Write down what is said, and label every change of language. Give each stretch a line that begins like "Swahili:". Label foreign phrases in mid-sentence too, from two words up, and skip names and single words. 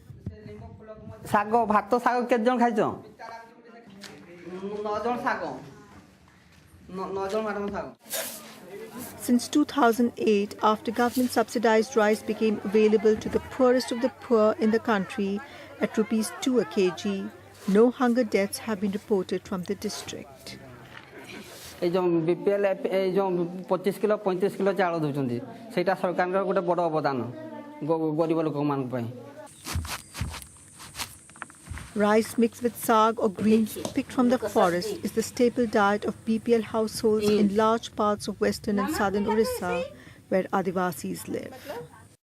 English: Since 2008, after government subsidized rice became available to the poorest of the poor in the country at rupees 2 a kg, no hunger deaths have been reported from the district.
Odia: ବିପିଏଲ 25 କିଲୋ 35 କିଲୋ ଚାଉଳ ଦେଉଛନ୍ତି ସେଇଟା ସରକାର ଗୋଟେ ବଡ଼ ଅବଦାନ ଗରିବ ଲୋକ ମାନ ପାଇଁ.
English: Rice mixed with sag or greens picked from the forest is the staple diet of BPL households in large parts of western and southern Orissa, where Adivasis live.